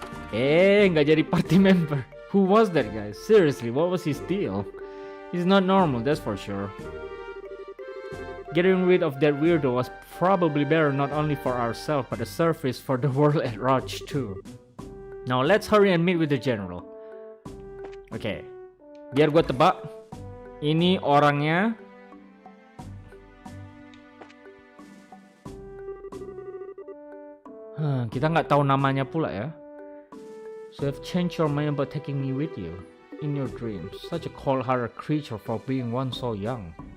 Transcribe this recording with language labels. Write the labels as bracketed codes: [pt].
[id] Nggak jadi party member. [en] Who was that guy? Seriously, what was his deal? He's not normal, that's for sure. Getting rid of that weirdo was probably better not only for ourselves, but a service for the world at large too. Now let's hurry and meet with the general. [id] Oke, biar gue tebak, ini orangnya kita nggak tahu namanya pula ya. [en] So you've changed your mind about taking me with you in your dreams. Such a cold-hearted creature for being one so young.